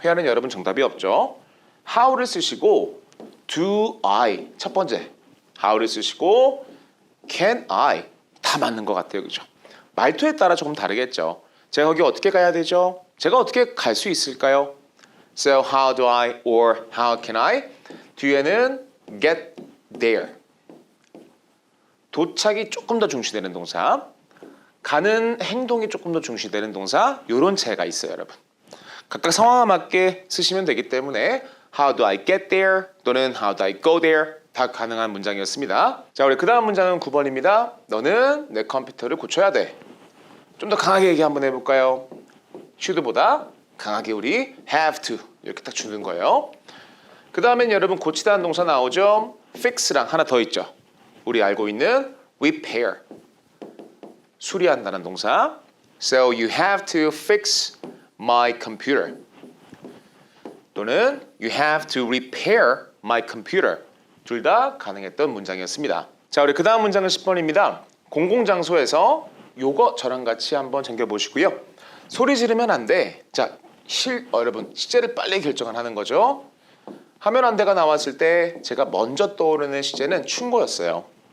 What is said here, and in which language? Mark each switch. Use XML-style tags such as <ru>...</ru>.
<ko>회화는 여러분 정답이 없죠. how를 쓰시고 do I 첫 번째 how를 쓰시고 can I 다 맞는 것 같아요. 그죠? 말투에 따라 조금 다르겠죠. 제가 거기 어떻게 가야 되죠? 제가 어떻게 갈 수 있을까요?</ko> <en>So how do I or how can I?</en> <ko>뒤에는</ko> <en>get there.</en> <ko>도착이 조금 더 중시되는 동사. 가는 행동이 조금 더 중시되는 동사. 이런 차이가 있어요, 여러분. 각각 상황에 맞게 쓰시면 되기 때문에</ko> <en>how do I get there</en> <ko>또는</ko> <en>how do I go there</en> <ko>다 가능한 문장이었습니다. 자, 우리 그 다음 문장은 9번입니다. 너는 내 컴퓨터를 고쳐야 돼. 좀 더 강하게 얘기 한번 해볼까요? should보다 강하게 우리 have to 이렇게 딱 주는 거예요. 그 다음엔 여러분 고치다는 동사 나오죠? fix랑 하나 더 있죠. 우리 알고 있는 repair 수리한다는 동사.</ko> <en>So you have to fix my computer 또는 you have to repair my computer</en> <ko>둘 다 가능했던 문장이었습니다. 자, 우리 그 다음 문장은 10번입니다. 공공장소에서 요거 저랑 같이 한번 챙겨보시고요. 소리 지르면 안 돼. 자, 여러분 시제를 빨리 결정을 하는 거죠. 하면 안 돼가 나왔을 때 제가 먼저 떠오르는 시제는 충고였어요.</ko>